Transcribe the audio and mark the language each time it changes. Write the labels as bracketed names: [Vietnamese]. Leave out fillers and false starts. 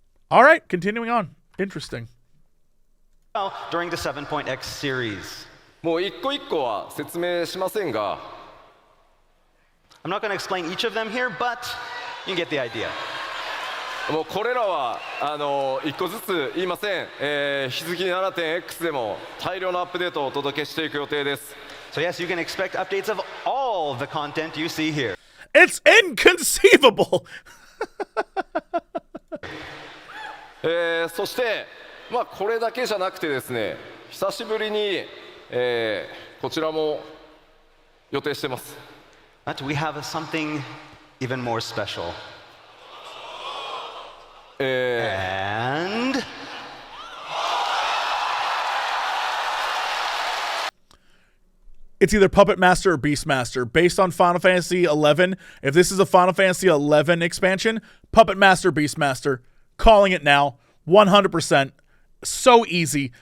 [English] All right, continuing on. Interesting. Well, during the 7.x series. [Japanese] もう一個一個は説明しませんが [English] I'm not going to explain each of them here, but you get the idea. [Japanese] もうこれらは一個ずつ言いません、日付 7.x でも大量のアップデートをお届けしていく予定です [English] So yes, you can expect updates of all the content you see here. It's inconceivable! [Japanese] そしてまあこれだけじゃなくてですね久しぶりに、こちらも予定してます [English] But we have something even more special. And it's either Puppet Master or Beast Master. Based on Final Fantasy XI, if this is a Final Fantasy XI expansion, Puppet Master, Beast Master. Calling it now. 100%. So easy.